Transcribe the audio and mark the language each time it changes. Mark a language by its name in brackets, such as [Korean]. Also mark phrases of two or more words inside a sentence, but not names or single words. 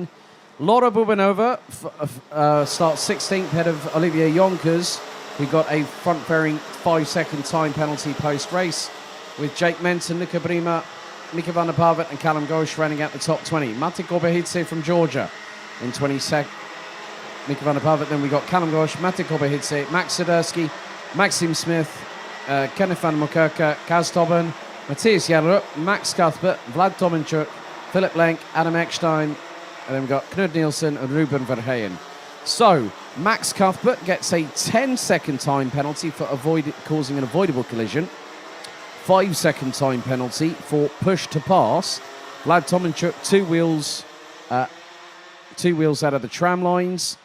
[English] Laura Bubanova starts 16th, ahead of Olivier Jonkers, who got a front fairing 5-second time penalty post-race, with Jake Menton, Nika Brima, Mika van der Pavet and Callum Ghosh running out the top 20. Mate Kobehidze from Georgia in 22nd. Mika van der Pavet, then we got Callum Ghosh, Mate Kobehidze, Max Sidersky, Maxim Smith, Kenneth van Mokerke, Kaz Tobben, Matthias Jarrup, Max Cuthbert, Vlad Tomenchuk, Philip Lenk, Adam Eckstein, and then we've got Knud Nielsen and Ruben Verheyen. So, Max Cuthbert gets a 10-second time penalty for causing an avoidable collision. 5-second time penalty for push to pass. Vlad Tomenchuk, 2 wheels out of the tram lines.